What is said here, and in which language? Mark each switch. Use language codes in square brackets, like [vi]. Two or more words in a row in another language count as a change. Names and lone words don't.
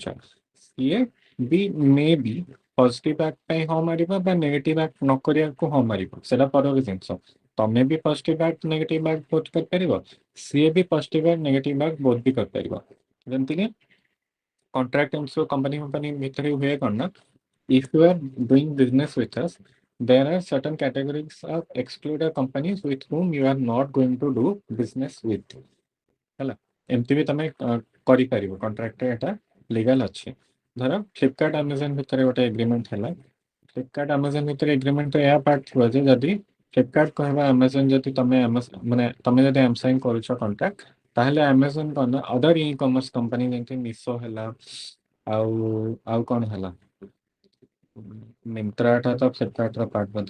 [or] ସିଏ ବି ମେ ବି [en] positive act [or] ପାଇଁ ହଁ ମାରିବ ବା [en] negative act [or] ନ କରିବାକୁ ହଁ ମାରିବ, ସେଟା ପରର ଜିନିଷ। ତମେ ବି [en] positive act negative act both [or] କରିପାରିବ, ସିଏ ବି [en] positive act negative act both [or] ବି କରିପାରିବ। ଯେମିତିକି [en] contract company [or] ଭିତରେ ହୁଏ କ'ଣ ନା, [en] if you are doing business with us, there are certain categories of excluded companies with whom you are not going to do business with। [or] ହେଲା, ଏମିତି ବି ତମେ କରିପାରିବ, କଣ୍ଟ୍ରାକ୍ଟରେ ଏଟା ଲିଗାଲ ଅଛି। ଧର ଫ୍ଲିପକାର୍ଟ ଆମାଜନ ଭିତରେ ଗୋଟେ ଏଗ୍ରିମେଣ୍ଟ ହେଲା, ଫ୍ଲିପକାର୍ଟ ଆମାଜନ ଭିତରେ ଏଗ୍ରିମେଣ୍ଟ ଏହା ପାର୍ଟ ଥିବ ଯେ ଯଦି ଫ୍ଲିପକାର୍ଟ କହିବା ଆମାଜନ ଯଦି ତମେ ମାନେ ତମେ ଯଦି ଆମ୍ କରୁଛ କଣ୍ଟ୍ରାକ୍ଟ, ତାହେଲେ ଆମାଜନ କ'ଣ ନା [en] other e-commerce company [or] ଯେମିତି ମିଶୋ ହେଲା ଆଉ କ'ଣ ହେଲା, ମିନ୍ତ୍ରାଟା ତ ଫ୍ଲିପକାର୍ଟର ପାର୍ଟ ବୋଧେ।